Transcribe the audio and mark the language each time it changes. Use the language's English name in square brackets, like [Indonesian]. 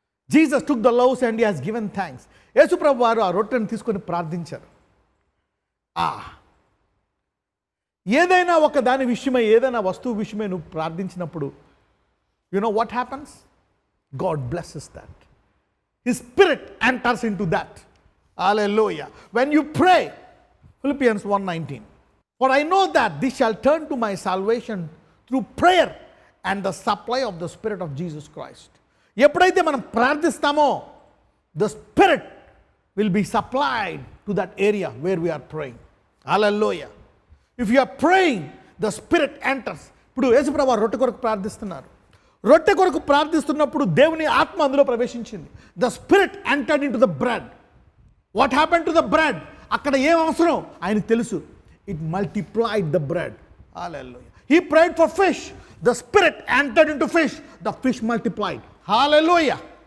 [English] Jesus took the loaves and he has given thanks. [Telugu] యేసు ప్రభు వారు ఆ రొట్టెను తీసుకొని ప్రార్థించారు. ఏదైనా ఒక దాని విషయమై, ఏదైనా వస్తువు విషయమై నువ్వు ప్రార్థించినప్పుడు, [English] You know what happens? God blesses that. His spirit enters into that. Hallelujah. When you pray, Philippians 1:19, for I know that this shall turn to my salvation through prayer and the supply of the Spirit of Jesus Christ. [Telugu] ఎప్పుడైతే మనం ప్రార్థిస్తామో, [English] the Spirit will be supplied to that area where we are praying. Hallelujah. If you are praying, the Spirit enters. [Telugu] ఇప్పుడు యేసుప్రభువు రొట్టె కొరకు ప్రార్థిస్తున్నారు. రొట్టె కొరకు ప్రార్థిస్తున్నప్పుడు దేవుని ఆత్మ అందులో ప్రవేశించింది. [English] The spirit entered into the bread. What happen to the bread? [Telugu] అక్కడ ఏం అవసరం ఆయనకు తెలుసు. [English] It multiplied the bread. [Telugu] Hallelujah. [English] He prayed for fish. The spirit entered into fish. The fish multiplied. Hallelujah.